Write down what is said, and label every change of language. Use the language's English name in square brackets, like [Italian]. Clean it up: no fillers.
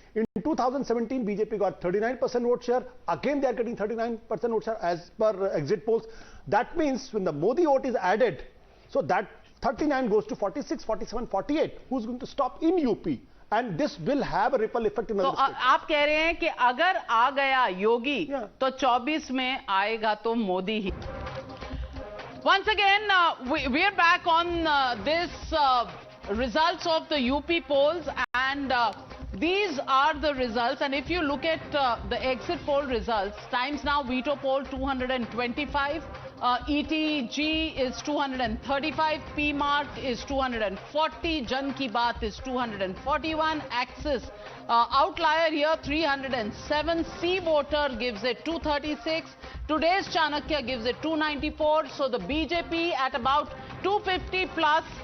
[English] In 2017, BJP got 39% vote share. Again, they are getting 39% vote share as per exit polls. That means when the Modi vote is added, so that 39 goes to 46, 47, 48. Who's going to stop in UP? And this will have a ripple effect in other states. [Hindi] तो आप कह रहे हैं कि अगर आ गया योगी तो 24 में आएगा तो मोदी ही. [English] Once again, we are back on this results of the UP polls, and these are the results. And if you look at the exit poll results, Times Now veto poll 225, ETG is 235, PMark is 240, Jan Ki Baat is 241, Axis outlier here 307, C Voter gives it 236, Today's Chanakya gives it 294, so the BJP at about 250 plus.